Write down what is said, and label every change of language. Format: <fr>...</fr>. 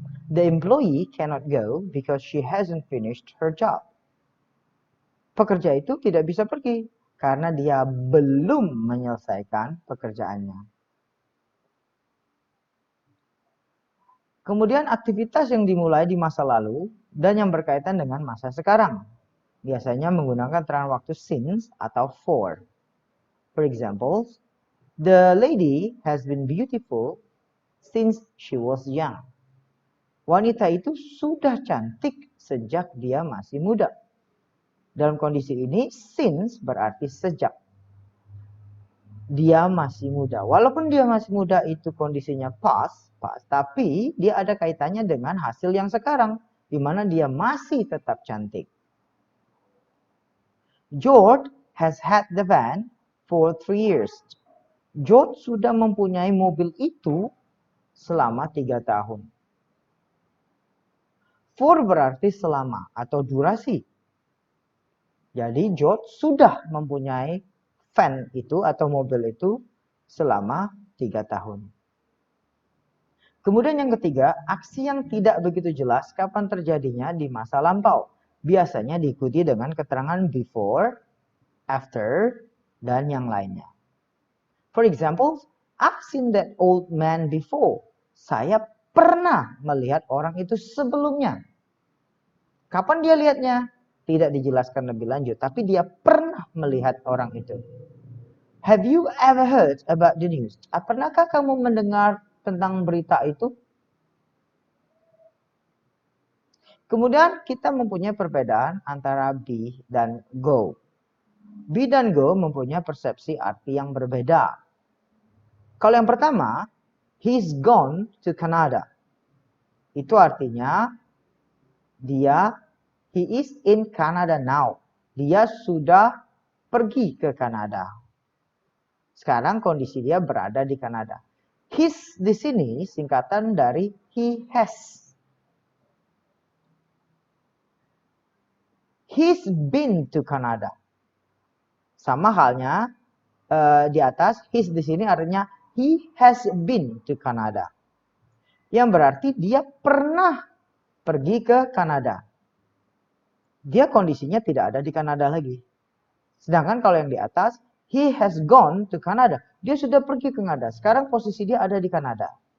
<en>The employee cannot go because she hasn't finished her job.</en> <id>Pekerja itu tidak bisa pergi karena dia belum menyelesaikan pekerjaannya. Kemudian aktivitas yang dimulai di masa lalu dan yang berkaitan dengan masa sekarang. Biasanya menggunakan terang waktu since atau for.</id> <en>For example, the lady has been beautiful since she was young.</en> <id>Wanita itu sudah cantik sejak dia masih muda. Dalam kondisi ini, since berarti sejak. Dia masih muda. Walaupun dia masih muda itu kondisinya past, tapi dia ada kaitannya dengan hasil yang sekarang, di mana dia masih tetap cantik.</id> <en>George has had the van for 3 years.</en> <id>George sudah mempunyai mobil itu selama 3 tahun. For berarti selama atau durasi. Jadi George sudah mempunyai van itu atau mobil itu selama 3 tahun. Kemudian yang ketiga, aksi yang tidak begitu jelas kapan terjadinya di masa lampau. Biasanya diikuti dengan keterangan before, after, dan yang lainnya.</id> <en>For example, I've seen that old man before.</en> <id>Saya pernah melihat orang itu sebelumnya. Kapan dia lihatnya? Tidak dijelaskan lebih lanjut, tapi dia pernah melihat orang itu.</id> <en>Have you ever heard about the news?</en> <id>Pernahkah kamu mendengar tentang berita itu? Kemudian kita mempunyai perbedaan antara be dan go. Be dan go mempunyai persepsi arti yang berbeda. Kalau yang pertama,</id> <en>he's gone to Canada.</en> <id>Itu artinya</id> <en>he is in Canada now.</en> <id>Dia sudah pergi ke Kanada. Sekarang kondisi dia berada di Kanada. His di sini singkatan dari he has.</id> <en>He's been to Canada.</en> <id>Sama halnya di atas, his di sini artinya</id> <en>he has been to Canada.</en> <id>Yang berarti dia pernah pergi ke Kanada. Dia kondisinya tidak ada di Kanada lagi. Sedangkan kalau yang di atas,</id> <en>he has gone to Canada.</en> <id>Dia sudah pergi ke Kanada. Sekarang posisi dia ada di Kanada.</id>